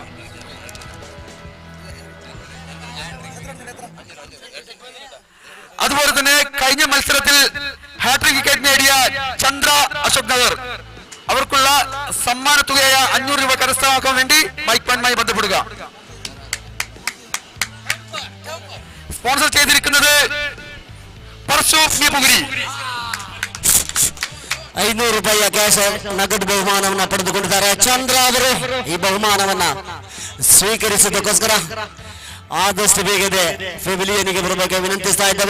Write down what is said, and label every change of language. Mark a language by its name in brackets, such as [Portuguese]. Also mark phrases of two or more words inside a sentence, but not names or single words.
[Malayalam] അതുപോലെ തന്നെ കഴിഞ്ഞ മത്സരത്തിൽ ഹാട്രിക് വിക്കറ്റ് നേടിയ ചന്ദ്ര അശോക് നഗർ അവർക്കുള്ള സമ്മാന തുകയായ 500 രൂപ കരസ്ഥമാക്കാൻ വേണ്ടി മൈക്ക് പോയിന്റുമായി ബന്ധപ്പെടുക. സ്പോൺസർ ചെയ്തിരിക്കുന്നത് ಪರಶುಪುರಿ [Kannada] 500 ರೂಪಾಯಿಯ ಕ್ಯಾಶ್ ನಗದು ಬಹುಮಾನವನ್ನ ಪಡೆದುಕೊಂಡಿದ್ದಾರೆ. ಚಂದ್ರ ಅವರು ಈ ಬಹುಮಾನವನ್ನ ಸ್ವೀಕರಿಸೋದಕ್ಕೋಸ್ಕರ ಆದಷ್ಟು ಬೇಗನೆ ಫೆವಿಲಿಯನ್ಗೆ ಬರಬೇಕು ವಿನಂತಿಸ್ತಾ ಇದ್ದೇವೆ.